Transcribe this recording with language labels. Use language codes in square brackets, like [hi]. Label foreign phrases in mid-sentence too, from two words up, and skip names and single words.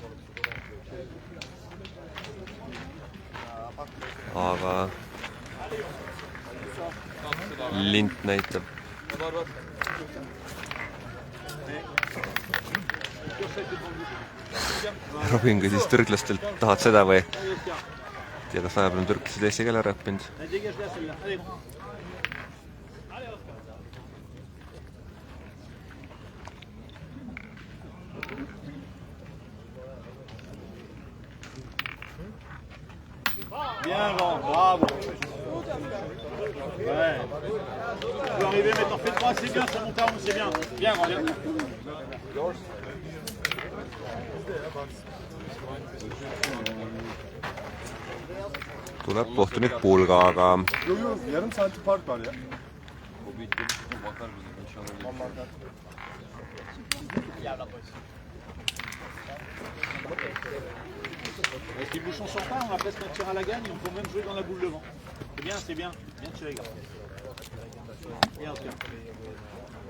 [et] Aga lint näitab. Robin küsis türklastelt, tahad seda või? Tea, kas vahepeal on türklased eesti keele ära õppinud. [fr] Bien, bravo. Ouais. Vous arrivez maintenant, faites 3, c'est bien, ça monte à 11, c'est bien. Bien, Randien. [et] Tuleb kohtunik Pulgaga. [tr] Yarım saati fark var ya. [fr] Si le bouchon sort pas, on va presque un tir à la gagne, on peut même jouer dans la boule devant. C'est bien, c'est bien. Bien tiré, gars. Bien, tiens.